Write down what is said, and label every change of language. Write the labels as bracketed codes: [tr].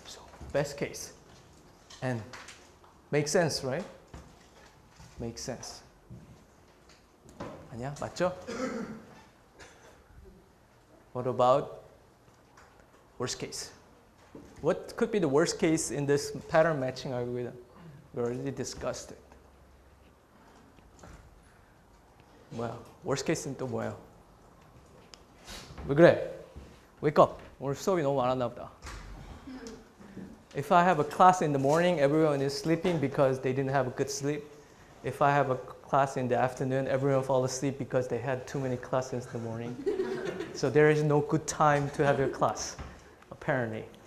[en] So best case, n. Makes sense, right? Makes sense. [ko] 아니야? 맞죠? [en] What about worst case? What could be the worst case in this pattern matching algorithm? We already discussed it. [ko] 뭐야? worst case는 또 뭐예요? 왜 그래? [en] Wake up. [ko] 오늘 수업이 너무 많았나 보다. [en] If I have a class in the morning, everyone is sleeping because they didn't have a good sleep. If I have a class in the afternoon, everyone falls asleep because they had too many classes in the morning. So there is no good time to have your class, apparently.